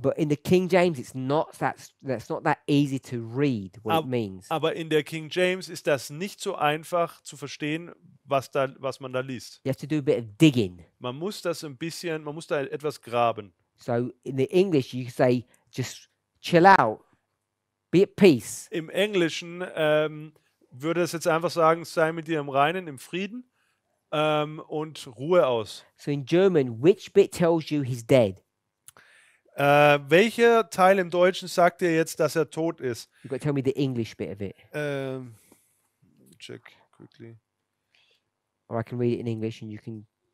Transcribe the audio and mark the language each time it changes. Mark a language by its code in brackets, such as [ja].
[en] But in the King James, that's not that easy to read what it means. [de] Aber in der King James ist das nicht so einfach zu verstehen, was man da liest. [en] You have to do a bit of digging. [de] Man muss da etwas graben. [en] So in the English, you say just chill out, be at peace. [de] Im Englischen würde es jetzt einfach sagen, sei mit dir im Reinen, im Frieden und Ruhe aus. [en] So in German, which bit tells you he's dead? [de] Welcher Teil im Deutschen sagt dir jetzt, dass er tot ist? [en] You've got to tell me the English bit of it, Check quickly. or I can read it in English and you can.